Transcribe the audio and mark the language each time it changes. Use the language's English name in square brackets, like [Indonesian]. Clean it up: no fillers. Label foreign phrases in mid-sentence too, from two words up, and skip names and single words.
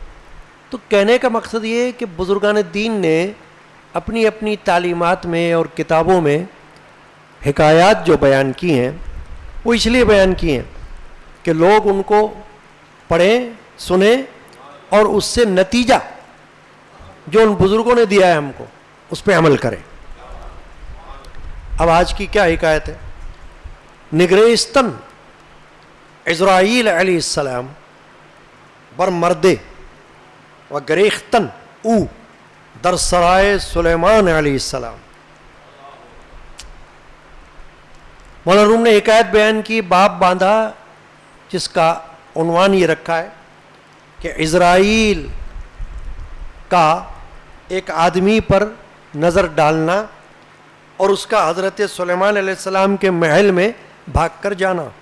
[Urdu] تو کہنے کا مقصد یہ ہے کہ بزرگان دین نے اپنی اپنی تعلیمات میں اور کتابوں میں حکایات جو بیان کی ہیں وہ اس لیے بیان کی ہیں کہ لوگ ان کو پڑھیں، سنیں اور اس سے نتیجہ جو ان بزرگوں نے دیا ہے ہم کو اس پہ عمل کریں. اب آج کی کیا حکایت ہے؟ [Persian] نگریستن عزرائیل [Arabic] علیہ السلام [Persian] بر مردے و گریختن او در سرائے سلیمان [Arabic] علیہ السلام. [Urdu] مولانا روم نے حکایت بیان کی، باب باندھا جس کا عنوان یہ رکھا ہے کہ عزرائیل کا ایک آدمی پر نظر ڈالنا اور اس کا حضرت سلیمان [Arabic] علیہ السلام [Urdu] کے محل میں بھاگ کر جانا.